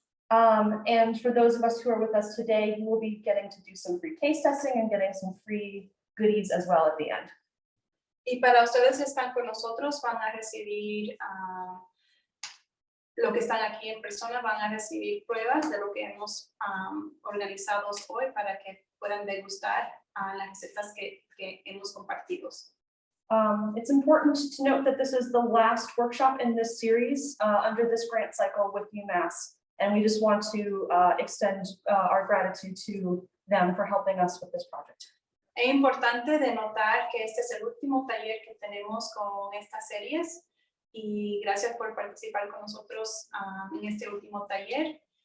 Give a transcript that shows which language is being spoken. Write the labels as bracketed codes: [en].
[en] And for those of us who are with us today, you will be getting to do some free case testing and getting some free goodies as well at the end. [es] Y para ustedes que están con nosotros, van a recibir, lo que están aquí en persona, van a recibir pruebas de lo que hemos organizado hoy para que puedan degustar las recetas que hemos compartido. [en] It's important to note that this is the last workshop in this series under this grant cycle with UMass, and we just want to extend our gratitude to them for helping us with this project. [es] Es importante de notar que este es el último taller que tenemos con estas series y gracias por participar con nosotros en este último taller.